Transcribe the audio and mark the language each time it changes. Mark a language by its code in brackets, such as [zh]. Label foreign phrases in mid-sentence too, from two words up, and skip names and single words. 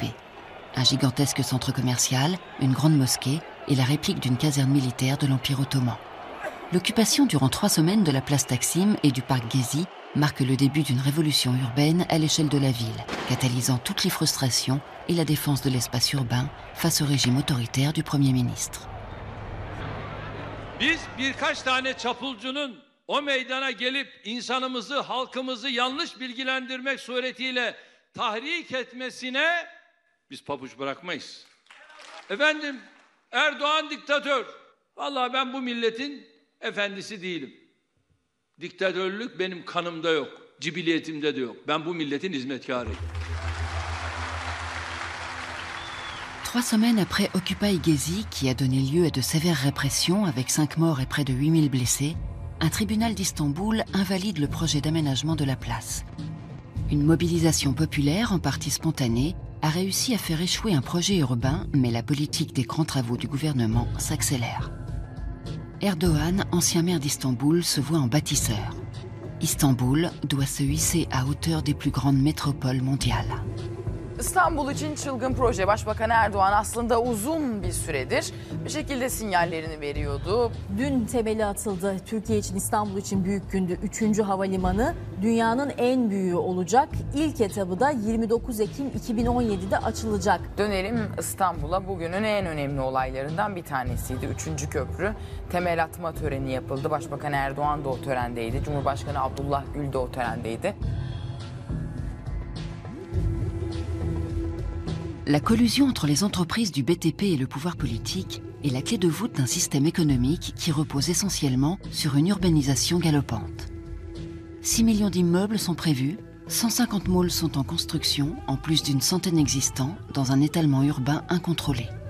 [fr] Un gigantesque centre commercial, une grande mosquée et la réplique d'une caserne militaire de l'Empire ottoman. L'occupation durant 3 semaines de la place Taksim et du parc Gezi marque le début d'une révolution urbaine à l'échelle de la ville, catalysant toutes les frustrations et la défense de l'espace urbain face au régime autoritaire du Premier ministre. [tr] Biz birkaç tane çapulcunun o meydana gelip insanımızı, halkımızı yanlış bilgilendirmek suretiyle tahrik etmesine biz pabuç bırakmayız. Efendim, Erdoğan diktatör. Vallahi ben bu milletin efendisi değilim. Diktatörlük benim kanımda yok, cibiliyetimde de yok. Ben bu milletin hizmetkarıyım. [fr] 3 semaines après Occupy Gezi, qui a donné lieu à de sévères répressions avec 5 morts et près de 8000 blessés, un tribunal d'Istanbul invalide le projet d'aménagement de la place. Une mobilisation populaire, en partie spontanée, a réussi à faire échouer un projet urbain, mais la politique des grands travaux du gouvernement s'accélère. Erdogan, ancien maire d'Istanbul, se voit en bâtisseur. Istanbul doit se hisser à hauteur des plus grandes métropoles mondiales. [tr] İstanbul için çılgın proje. Başbakan Erdoğan aslında uzun bir süredir bir şekilde sinyallerini veriyordu. Dün temeli atıldı. Türkiye için, İstanbul için büyük gündü. 3. havalimanı dünyanın en büyüğü olacak. İlk etabı da 29 Ekim 2017'de açılacak. Dönelim İstanbul'a, bugünün en önemli olaylarından bir tanesiydi. 3. köprü temel atma töreni yapıldı. Başbakan Erdoğan da o törendeydi. Cumhurbaşkanı Abdullah Gül de o törendeydi. [fr] La collusion entre les entreprises du BTP et le pouvoir politique est la clé de voûte d'un système économique qui repose essentiellement sur une urbanisation galopante. 6 millions d'immeubles sont prévus, 150 malls sont en construction, en plus d'une centaine existants, dans un étalement urbain incontrôlé.